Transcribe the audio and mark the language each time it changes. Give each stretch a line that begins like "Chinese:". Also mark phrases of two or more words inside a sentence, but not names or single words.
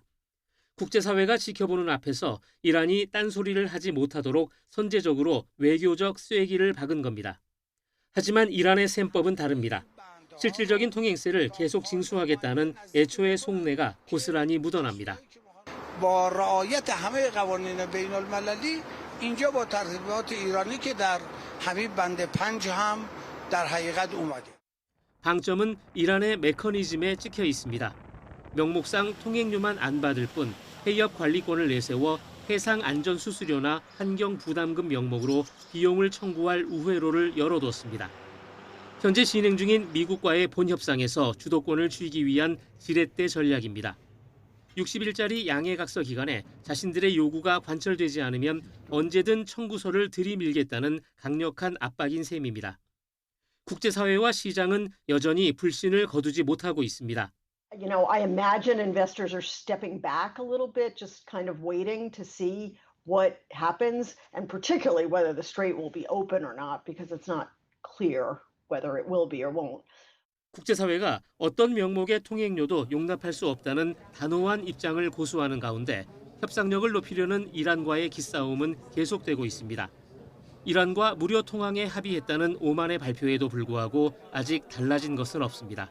Korean: 국제사회가 지켜보는 앞에서 이란이 딴소리를 하지 못하도록 선제적으로 외교적 쐐기를 박은 겁니다. 하지만 이란의 셈법은 다릅니다. 실질적인 통행세를 계속 징수하겠다는 애초의 속내가 고스란히 묻어납니다.
Persian: با رعایت همه قوانین بین المللی اینجا با ترتیبات ایرانی که در حبیب بند 5 هم در حقیقت اومده.
Korean: 방점은 이란의 메커니즘에 찍혀 있습니다. 명목상 통행료만 안 받을 뿐 해협 관리권을 내세워 해상 안전 수수료나 환경 부담금 명목으로 비용을 청구할 우회로를 열어뒀습니다. 현재 진행 중인 미국과의 본협상에서 주도권을 쥐기 위한 지렛대 전략입니다. 60일짜리 양해각서 기간에 자신들의 요구가 관철되지 않으면 언제든 청구서를 들이밀겠다는 강력한 압박인 셈입니다. 국제사회와 시장은 여전히 불신을 거두지 못하고 있습니다.
English: You know, I imagine investors are stepping back a little bit, just kind of waiting to see what happens, and particularly whether the strait will be open or not, because it's not clear whether it will be or won't.
Korean: 국제사회가 어떤 명목의 통행료도 용납할 수 없다는 단호한 입장을 고수하는 가운데 협상력을 높이려는 이란과의 기싸움은 계속되고 있습니다. 이란과 무료 통항에 합의했다는 오만의 발표에도 불구하고 아직 달라진 것은 없습니다.